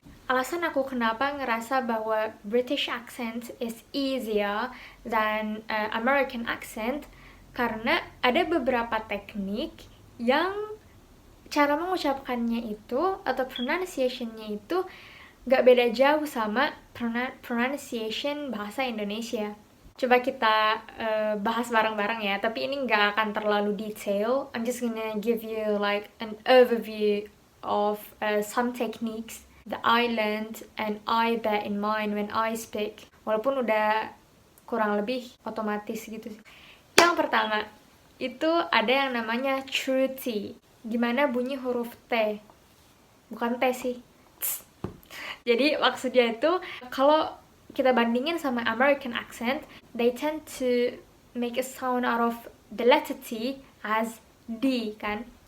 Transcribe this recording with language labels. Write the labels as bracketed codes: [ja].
[id] Alasan aku kenapa ngerasa bahwa [en] British accent is easier than American accent, [id] karena ada beberapa teknik yang cara mengucapkannya itu atau pronunciation-nya itu nggak beda jauh sama pronunciation bahasa Indonesia. Coba kita bahas bareng-bareng ya, tapi ini nggak akan terlalu detail. [en] I'm just gonna give you like an overview of some techniques that I learned and I bear in mind when I speak. [id] Walaupun udah kurang lebih otomatis gitu. Yang pertama, itu ada yang namanya true T. Gimana bunyi huruf T? Bukan T sih. Tss. Jadi maksudnya itu kalau kita bandingin sama [en] American accent, they tend to make a sound out of the letter T as D [id] kan.